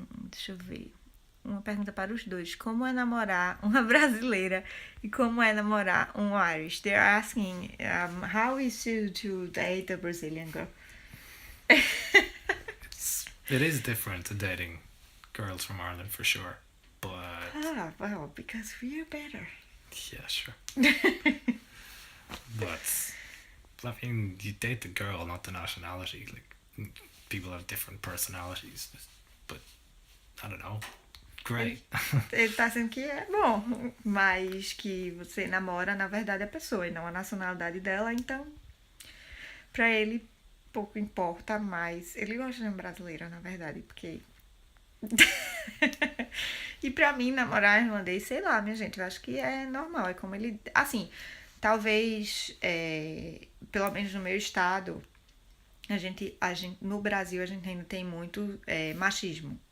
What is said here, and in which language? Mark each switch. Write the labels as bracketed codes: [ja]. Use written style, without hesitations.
[pt] Deixa eu ver. Uma pergunta para os dois. Como é namorar uma brasileira e como é namorar um Irish? [en] They're asking how is it to date a Brazilian girl? It is different to dating girls from Ireland for sure, but Well, because we are better. yeah, sure. But I mean, you date the girl, not the nationality. Like, people have different personalities, but I don't know. Great. [pt] Ele tá dizendo que é bom, mas que você namora, na verdade, a pessoa e não a nacionalidade dela, então pra ele pouco importa, mas ele gosta de uma brasileira, na verdade, porque e pra mim, namorar irlandês, sei lá, minha gente, eu acho que é normal, é como ele, assim, talvez, pelo menos no meu estado, a gente no Brasil a gente ainda tem muito machismo.